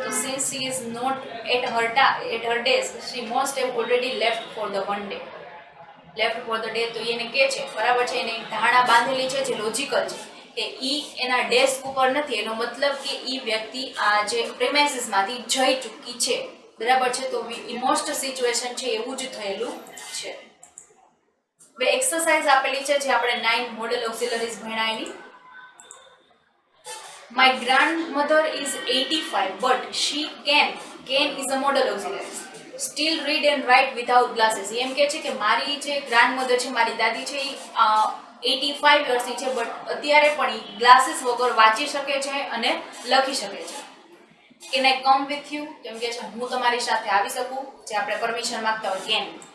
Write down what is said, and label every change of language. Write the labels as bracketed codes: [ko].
[gu] તો [en] since she is not at her desk she must have already left for the one day, left for the day, [gu] તો એને કે છે, બરાબર છે, એને ધારણા બાંધેલી છે જે લોજિકલ છે કે ઈ એના ડેસ્ક ઉપર નથી, એનો મતલબ કે ઈ વ્યક્તિ આ જે પ્રિમાઇસીસમાંથી જઈ ચૂકી છે, બરાબર છે. તો મોસ્ટ સિચ્યુએશન છે એવું જ થયેલું છે. હવે એક્સરસાઇઝ આપેલી છે જે આપણે 9 model ઓક્સિલરીઝ ભણાવેલી. [en] My grandmother is 85 but she can is a model auxiliary, still read and write without glasses. [gu] એમ કે છે કે મારી જે ગ્રાન્ડમધર છે, મારી દાદી છે, એ 85 વર્ષની છે બટ અત્યારે પણ એ ગ્લાસીસ વગર વાંચી શકે છે અને લખી શકે છે. [en] can I come with you, [gu] કેમ કે છે હું તમારી સાથે આવી શકું, જે આપણે પરમિશન માંગતા હોય કેન.